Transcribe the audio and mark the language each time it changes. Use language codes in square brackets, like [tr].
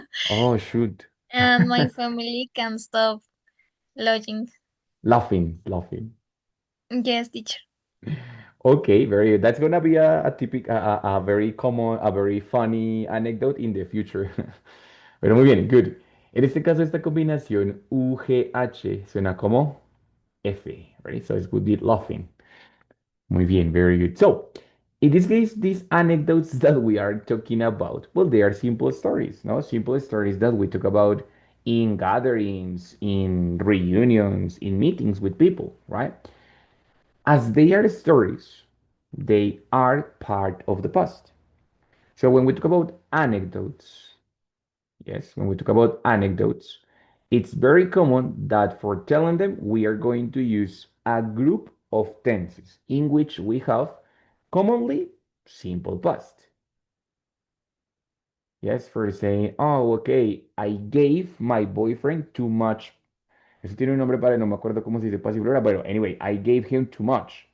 [en] Oh, shoot. And my family can't stop lodging. Laughing, laughing. Yes, teacher. Okay, very good. That's gonna be a typical, a very common, a very funny anecdote in the future. [es] Pero muy bien, [en] good. [es] En este caso, esta combinación UGH suena como F, right? [en] So it would be laughing. [es] Muy bien, [en] very good. So, in this case, these anecdotes that we are talking about, well, they are simple stories, no? Simple stories that we talk about in gatherings, in reunions, in meetings with people, right? As they are stories, they are part of the past. So when we talk about anecdotes, yes, when we talk about anecdotes, it's very common that for telling them, we are going to use a group of tenses in which we have commonly simple past. Yes, for saying, oh, okay, I gave my boyfriend too much. [es] Eso tiene un nombre para, no me acuerdo cómo se dice pasivo ahora, pero [en] anyway, I gave him too much.